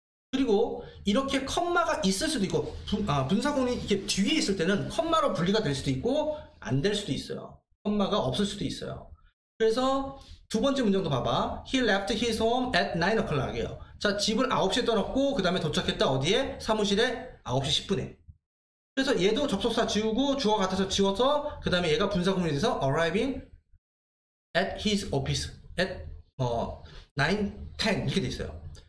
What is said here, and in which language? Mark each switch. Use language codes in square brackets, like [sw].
[ko] 그리고 이렇게 컴마가 있을 수도 있고 분사구문이 이렇게 뒤에 있을 때는 컴마로 분리가 될 수도 있고 안 될 수도 있어요. 컴마가 없을 수도 있어요. 그래서 두 번째 문장도 봐봐. [en] He left his home at 9 o'clock이에요. [ko] 자, 집을 9시에 떠났고 그 다음에 도착했다 어디에? 사무실에 9시 10분에. 그래서 얘도 접속사 지우고 주어 같아서 지워서 그 다음에 얘가 분사구문이 돼서 [en] arriving at his office at 9, 10 [ko] 이렇게 돼 있어요.